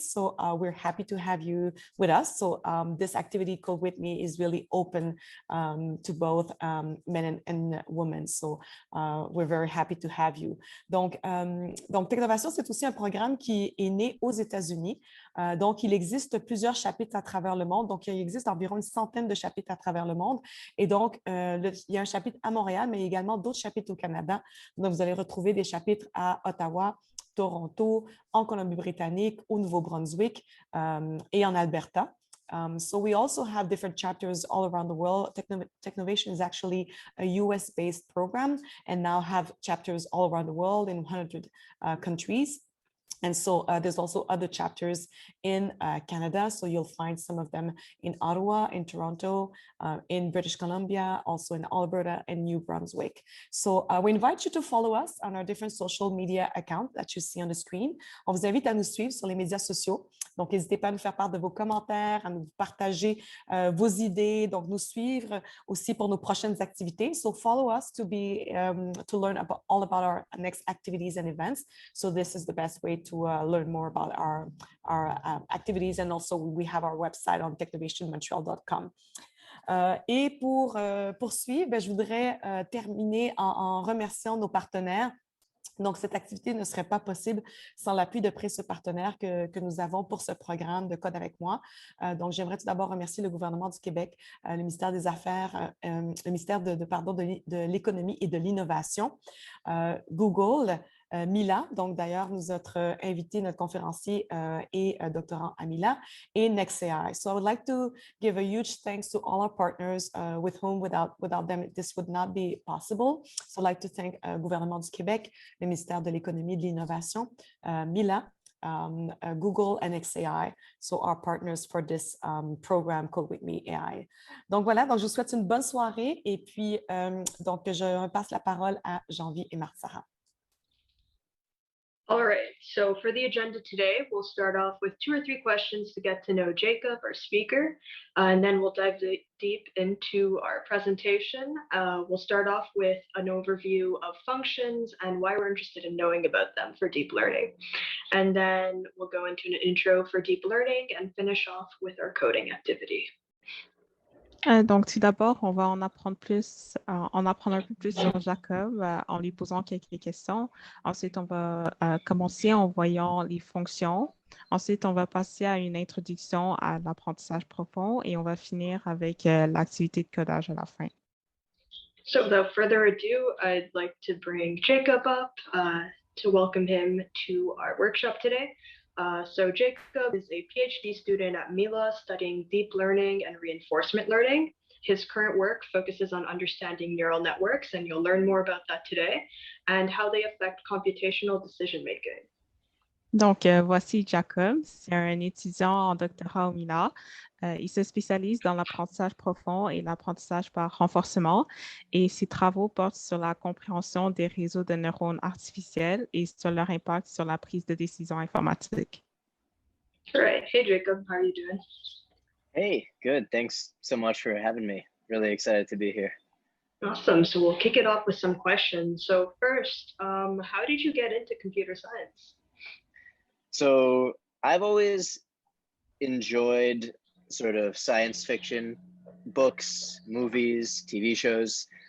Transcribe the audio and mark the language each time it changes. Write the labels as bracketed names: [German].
[English] So we're happy to have you with us. So this activity called With Me is really open to both men and women. So we're very happy to have you. [French] Donc Technovation, c'est aussi un programme qui est né aux États-Unis. Donc, il existe plusieurs chapitres à travers le monde. Donc, il existe environ une centaine de chapitres à travers le monde. Et donc, il y a un chapitre à Montréal, mais également d'autres chapitres au Canada. Donc, vous allez retrouver des chapitres à Ottawa, Toronto, en Colombie-Britannique, au Nouveau-Brunswick et en Alberta. [English] So we also have different chapters all around the world. Technovation is actually a US-based program and now have chapters all around the world in 100 countries. And so there's also other chapters in Canada. So you'll find some of them in Ottawa, in Toronto, in British Columbia, also in Alberta and New Brunswick. So we invite you to follow us on our different social media accounts that you see on the screen. [French] On vous invite à nous suivre sur les médias sociaux. Donc, n'hésitez pas à nous faire part de vos commentaires, à nous partager vos idées, donc nous suivre aussi pour nos prochaines activités. [English] So follow us to learn all about our next activities and events. So this is the best way to learn more about our activities, and also we have our website on technovationmontreal.com. [French] Et pour poursuivre, je voudrais terminer en remerciant nos partenaires. Donc, cette activité ne serait pas possible sans l'appui de précieux partenaires que nous avons pour ce programme de Code avec moi. Donc, j'aimerais tout d'abord remercier le gouvernement du Québec, le ministère des Affaires, le ministère de l'Économie et de l'Innovation, Google, Mila, donc d'ailleurs notre invité, notre conférencier est doctorant à Mila, et NextAI. [English] So I would like to give a huge thanks to all our partners with whom without them this would not be possible. So I'd like to thank gouvernement du Québec, le ministère de l'Économie et de l'Innovation, Mila, Google and NextAI, so our partners for this program Code with Me AI. [French] Donc voilà, donc je vous souhaite une bonne soirée et puis donc je passe la parole à Janvier et Marc-Sarah. [English] All right, so for the agenda today, we'll start off with 2 or 3 questions to get to know Jacob, our speaker, and then we'll dive deep into our presentation. We'll start off with an overview of functions and why we're interested in knowing about them for deep learning. And then we'll go into an intro for deep learning and finish off with our coding activity. [French] Donc, tout d'abord, on va en apprendre un peu plus sur Jacob en lui posant quelques questions. Ensuite, on va commencer en voyant les fonctions. Ensuite, on va passer à une introduction à l'apprentissage profond et on va finir avec l'activité de codage à la fin. [English] So without further ado, I'd like to bring Jacob up to welcome him to our workshop today. So Jacob is a PhD student at Mila studying deep learning and reinforcement learning. His current work focuses on understanding neural networks, and you'll learn more about that today, and how they affect computational decision making. [French] Donc, voici Jacob, c'est un étudiant en doctorat au Mila. Il se spécialise dans l'apprentissage profond et l'apprentissage par renforcement et ses travaux portent sur la compréhension des réseaux de neurones artificiels et sur leur impact sur la prise de décision informatique. [English] All right. Hey, Jacob, how are you doing? Hey, good. Thanks so much for having me. Really excited to be here. Awesome. So we'll kick it off with some questions. So first, how did you get into computer science? So I've always enjoyed sort of science fiction books, movies, TV shows.